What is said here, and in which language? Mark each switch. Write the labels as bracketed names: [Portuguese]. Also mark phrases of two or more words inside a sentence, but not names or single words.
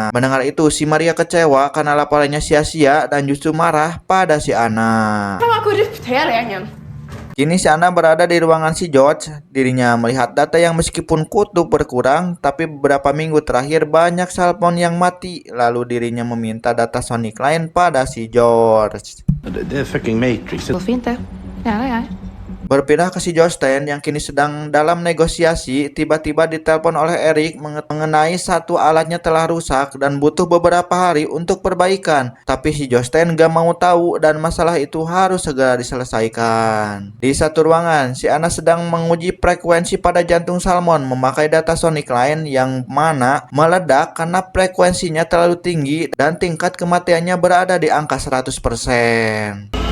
[Indonesian] Mendengar itu, si Maria kecewa karena laporannya sia-sia dan justru marah pada si Anna. Kini si Anna berada di ruangan si George. Dirinya melihat data yang meskipun kutub berkurang, tapi beberapa minggu terakhir banyak salmon yang mati. Lalu dirinya meminta data Sonic Line pada si George. [Swedish] Det är fucking Matrix. Går fint det. Ja, ja. [Indonesian] Berpindah ke si Jostein yang kini sedang dalam negosiasi, tiba-tiba ditelepon oleh Erik mengenai satu alatnya telah rusak dan butuh beberapa hari untuk perbaikan. Tapi si Jostein gak mau tahu dan masalah itu harus segera diselesaikan. Di satu ruangan, si Anna sedang menguji frekuensi pada jantung salmon memakai data sonic lain yang mana meledak karena frekuensinya terlalu tinggi dan tingkat kematiannya berada di angka 100%.